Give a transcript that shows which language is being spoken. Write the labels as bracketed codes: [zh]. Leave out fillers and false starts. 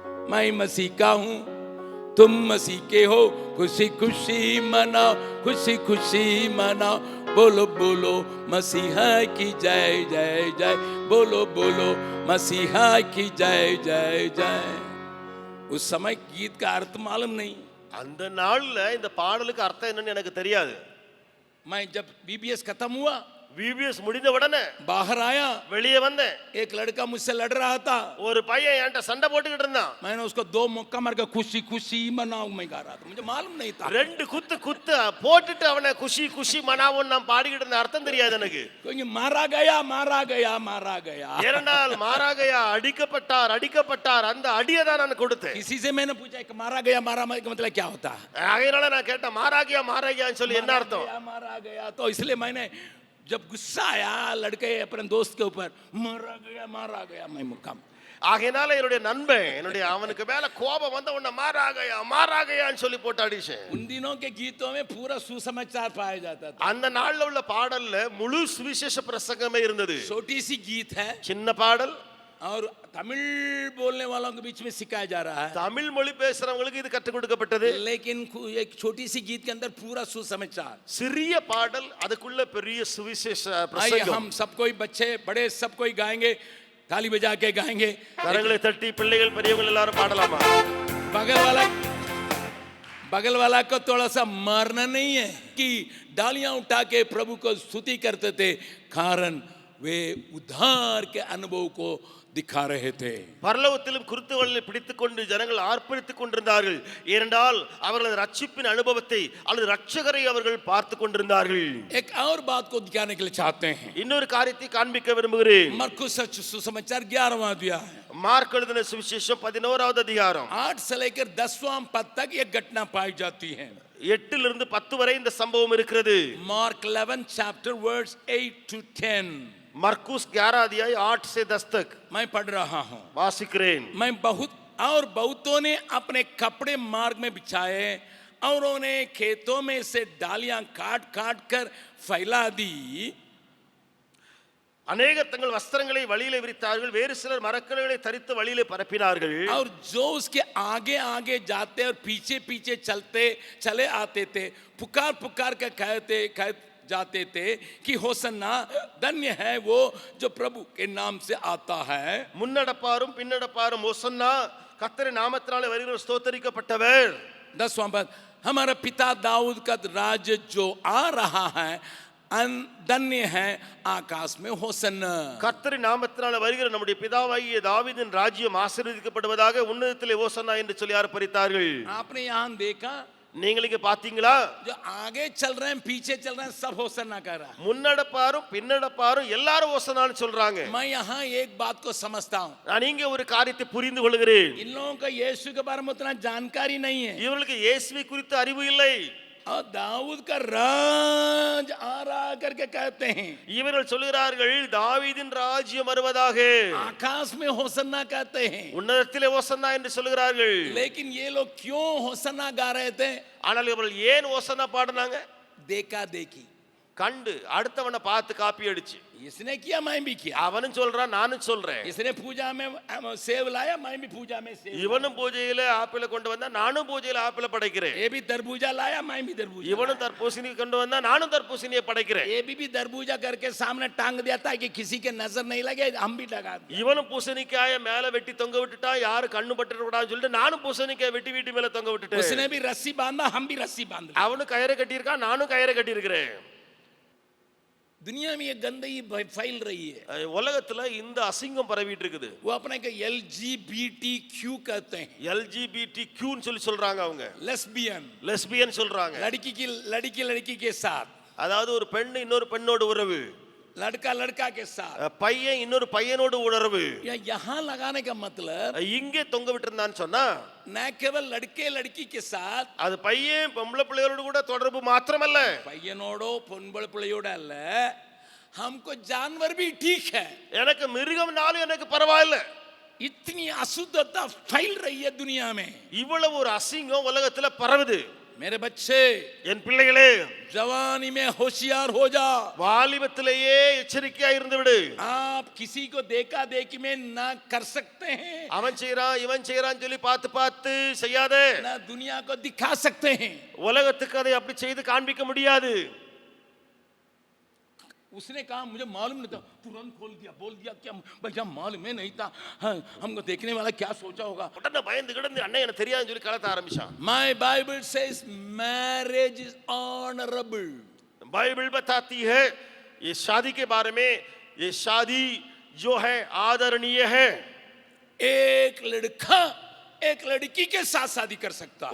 [hi] मैं मसीह का हूँ, तुम मसीह के हो, खुशी खुशी मनाओ, खुशी खुशी मनाओ, बोलो बोलो मसीहा की जय जय जय, बोलो बोलो मसीहा की जय जय जय. उस समय गीत का अर्थ मालूम नहीं. [ta] அந்த நாள்ல இந்த பாடலுக்கு அர்த்தம் என்னன்னு எனக்கு தெரியாது. [hi] मैं जब BBS खत्म हुआ, [ta] VBS முடிந்த உடனே [hi] बाहर आया, [ta] வெளியே வந்தேன். [hi] एक लड़का मुझसे लड़ रहा था. [ta] ஒரு பையன் என்கிட்ட சண்டை போட்டுக்கிட்டு இருந்தான். [hi] मैंने उसको 2 मुक्का मार के खुशी खुशी मनाओ मैं गा रहा था. मुझे मालूम नहीं था. [ta] 2 குத்து போட்டுட்டு அவனை [hi] குஷி குஷி மனாவும் [ta] நான் பாடிக்கிட்டு இருந்த அர்த்தம் தெரியாது எனக்கு. [hi] क्योंकि मारा गया मारा गया मारा गया. [ta] ஏனென்றால் [hi] மாராகயா [ta] அடிக்கப்பட்டார் அந்த அடியை தான் நான் கொடுத்தேன். [hi] किसी से मैंने पूछा कि मारा गया मारा का मतलब क्या होता है? [ta] அதனால நான் கேட்டேன் [hi] மாராகயான்னு [ta] சொல்லி என்ன அர்த்தம்? [hi] मारा गया. तो इसलिए मैंने जब गुस्सा आया लड़के अपने दोस्त के ऊपर, मारा गया मैं मुक्का. [ta] ஆகையினால என்னுடைய நண்பன் அவனுக்கு மேல கோபம் வந்த உடனே [hi] மாராகயான்னு [ta] சொல்லி போட்டு அடிச்சேன். [hi] उन दिनों के गीतों में पूरा सुसमाचार पाया जाता था. [ta] அந்த நாள்ல உள்ள பாடல்ல முழு சுவிசேஷ பிரசங்கமே இருந்தது. [hi] छोटी सी गीत है [ta] சின்ன பாடல், [hi] और तमिल बोलने वालों के बीच में सिखाया जा रहा है. [ta] தமிழ் மொழி பேசுறவங்களுக்கு இது கற்றுக் கொடுக்கப்பட்டது. [hi] लेकिन एक छोटी सी गीत के अंदर पूरा सुसमाचार. [ta] சிறிய பாடல் அதுக்குள்ள பெரிய சுவிசேஷ [hi] आइए [ta] பிரசங்கம். [hi] हम सब कोई बच्चे बड़े सब कोई गाएंगे, ताली बजा के गाएंगे. [ta] கரங்களை தட்டி பிள்ளைகள் பெரியவங்க எல்லாரும் பாடலாமா? [hi] बगल वाला को थोड़ा सा मारना नहीं है कि डालियां उठा के प्रभु को स्तुति करते थे, कारण वे उद्धार के अनुभव को दिखा रहे थे. [ta] பரலோகத்திலும் குருத்துவளை பிடித்துக்கொண்டு ஜனங்கள் ஆர்ப்பரித்துக் கொண்டிருந்தார்கள். ஏனென்றால் அவர்களது ரட்சிப்பின் அனுபவத்தை அல்லது ரட்சகரை அவர்கள் பார்த்து கொண்டிருந்தார்கள். [hi] एक और बात को दिखाने के लिए चाहते हैं. [ta] இன்னொரு காரியத்தை காண்பிக்க விரும்புகிறேன். [hi] मरकुस सुसमाचार 11वां अध्याय है. [ta] மார்க் எழுதின சுவிசேஷம் 11வது அதிகாரம் [hi] 8 से लेकर 10वां पद तक ये घटना पाई जाती है. [ta] 8 [en] to [ta] 10 வரை இந்த சம்பவம் இருக்கிறது. [en] Mark 11 chapter verse 8 to 10. [hi] मरकुस 11 अध्याय 8 से 10 तक मैं पढ़ रहा हूँ. वासिक्रेन. मैं बहुतों ने अपने कपड़े मार्ग में बिछाए और उन्हें खेतों में से डालियां काट काट कर फैला दी. अनेक [ta] तंगल वस्त्रங்களை வழியிலே விரித்தார்கள், வேறு சிலர் மரக்கிளைகளை தரித்து வழியிலே பரப்பினார்கள். [hi] और जो उसके आगे आगे जाते और पीछे पीछे चले आते थे, पुकार पुकार कर कहते जाते थे कि होसन्ना, धन्य है वो जो प्रभु के नाम से आता है. [ta] முன்னடப்பாரும் பின்னடப்பாரும் होसन्ना, கர்த்தரின் நாமத்தினாலே வருகிற ஸ்தோத்திரிக்கப்பட்டவர். [hi] 10वां पद, हमारा पिता दाऊद का राज्य जो आ रहा है धन्य है आकाश में होसन्ना. [ta] கர்த்தரின் நாமத்தினாலே வருகிற நம்முடைய பிதாவாகிய தாவீதின் ராஜ்யம் ஆசீர்வதிக்கப்படுவதாக உன்னதத்திலே ஹோசன்னா என்று சொல்லி ஆர்ப்பரித்தார்கள். [hi] आपने यहाँ देखा, [ta] நீங்கள் இங்க பாத்தீங்களா? [hi] जो आगे चल रहे हैं पीछे चल रहे हैं सब होसन्ना कर रहा है. [ta] முன்னடப்பாரும் பின்னடப்பாரும் எல்லாரும் ஹோசன்னான்னு சொல்றாங்க. [hi] मैं यहाँ एक बात को समझता हूँ. [ta] நான் இங்க ஒரு காரியத்தை புரிந்து கொள்கிறேன். [hi] इन लोगों को यीशु के बारे में उतना जानकारी नहीं है. [ta] இவர்களுக்கு இயேசுவை குறித்த அறிவு இல்லை. [hi] और दाऊद का राज आ रहा करके कहते हैं. [ta] இவர்கள் சொல்கிறார்கள் தாவீதின் ராஜ்யம் வருவதாக. [hi] आकाश में होसन्ना कहते हैं. [ta] உன்னதத்திலே ஹோசன்னா என்று சொல்கிறார்கள். [hi] लेकिन ये लोग क्यों होसन्ना गा रहे थे? [ta] ஆனால் இவர்கள் ஏன் ஹோசன்னா பாடினாங்க? [hi] देखा देखी. [ta] கண்டு அடுத்தவனை பார்த்து காப்பி அடிச்சு [hi] इसने किया मैं भी किया, [ta] அவனும் சொல்றான் நானும் சொல்றேன். [hi] इसने पूजा में सेब लाया मैं भी पूजा में सेब, [ta] இவனும் பூஜையில ஆப்பிள கொண்டு வந்தா நானும் பூஜையில ஆப்பிள படைக்கிறேன். [hi] ये भी तरबूजा लाया मैं भी तरबूजा, [ta] இவனும் தர்பூசணி கொண்டு வந்தா நானும் தர்பூசணியை படைக்கிறேன். [hi] ये भी तरबूजा करके सामने टांग दिया था कि किसी के नजर नहीं लगे, हम भी लगा दिए। [ta] இவனும் பூசணிக்காய மேல வெட்டி தொங்க விட்டுட்டான், யாரு கண்ணு பட்டுற கூடாதுன்னு சொல்லிட்டு நானும் பூசணிக்காய வெட்டி வீட்டு மேல தொங்க விட்டுட்டேன். [hi] उसने भी रस्सी बांधा, हम भी रस्सी बांध ली। [ta] அவனும் கயிறை கட்டி இருக்கான், நானும் கயிறை கட்டி இருக்கிறேன். [hi] दुनिया में ये गंदगी फैल रही है, [ta] உலகத்துல இந்த அசிங்கம் பரவிட்டு இருக்குது. [hi] वो अपने को LGBTQ कहते हैं, [ta] LGBTQ ன்னு சொல்றாங்க, அவங்க [en] lesbian [ta] சொல்றாங்க. [hi] लड़की के साथ, [ta] அதாவது ஒரு பெண் இன்னொரு பெண்ணோட உறவு, [hi] लड़का के साथ, [ta] பையன் இன்னொரு பையனோட உறவு. [hi] यहाँ लगाने का मतलब [ta] இங்கே தொங்க விட்டுருந்தான்னு சொன்னா [hi] न केवल लड़की के साथ, [ta] அது பையன் பொம்பளை பிள்ளையோட கூட தொடர்பு மாத்திரமல்ல, பையனோடோ பொம்பளை பிள்ளையோட அல்ல, [hi] हमको जानवर भी ठीक है, [ta] எனக்கு மிருகம்னாலும் எனக்கு பரவாயில்லை. [hi] इतनी अशुद्धता फैल रही है दुनिया में, [ta] இவ்வளவு ஒரு அசிங்கம் உலகத்துல பரவுது. [hi] मेरे बच्चे, [ta] என் பிள்ளைகளே, [hi] जवानी में होशियार हो जा, [ta] வாலிபத்திலேயே எச்சரிக்கையா இருந்து விடு. [hi] आप किसी को देखा देखी में ना कर सकते हैं, [ta] அவன் செய்றான் இவன் செய்றான்னு சொல்லி பார்த்து பார்த்து செய்யாதே. [hi] ना दुनिया को दिखा सकते हैं। [ta] உலகத்துக்கு அதை அப்படி செய்து காண்பிக்க முடியாது. [hi] उसने कहा मुझे मालूम नहीं था, तुरंत बोल दिया क्या भैया मालूम ही नहीं था, हाँ, हमको देखने वाला क्या सोचा होगा। [ta] உடனே பயந்து கிடந்து அண்ணன் எனக்கு தெரியாதுன்னு சொல்லி கலத்த ஆரம்பிச்சான். [en] My Bible says marriage is honorable. [hi] Bible बताती है ये शादी के बारे में, ये शादी जो है आदरणीय है. एक लड़का एक लड़की के साथ शादी कर सकता,